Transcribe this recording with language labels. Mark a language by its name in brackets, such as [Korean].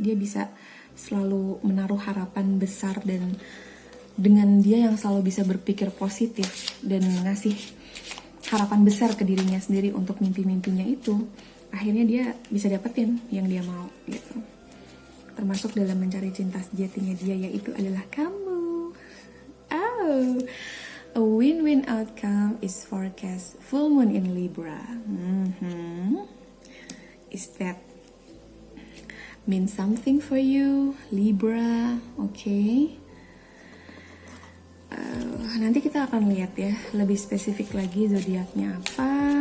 [Indonesian] Dia bisa selalu menaruh harapan besar, dan dengan dia yang selalu bisa berpikir positif dan ngasih harapan besar ke dirinya sendiri untuk mimpi-mimpinya itu, akhirnya dia bisa dapetin yang dia mau, gitu. Termasuk dalam mencari cinta sejatinya dia, yaitu adalah kamu. [English] Oh, a win-win outcome is forecast. Full moon in Libra. Is that mean something for you, Libra? Okay. [Indonesian] Nanti kita akan lihat ya lebih spesifik lagi zodiaknya apa.